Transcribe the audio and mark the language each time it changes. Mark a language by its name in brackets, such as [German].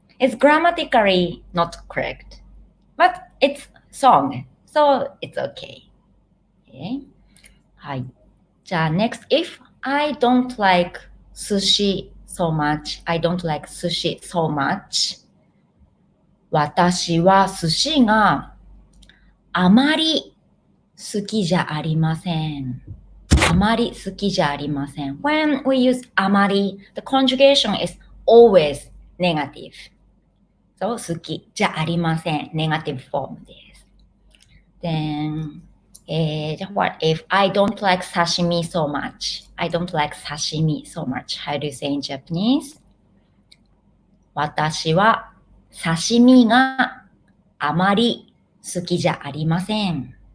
[English] It's grammatically not correct, but it's song, so it's okay. Okay. はい。じゃあ next, if I don't like sushi so much, I don't like sushi so much. [Japanese] 私は寿司があまり好きじゃありません。あまり好きじゃありません。 [English] When we use あまり, the conjugation is always negative. [Japanese] So 好きじゃありません。 [English] negative form です。 Then, what if I don't like sashimi so much? I don't like sashimi so much. How do you say in Japanese? [Japanese] 私は刺身があまり好きじゃありません。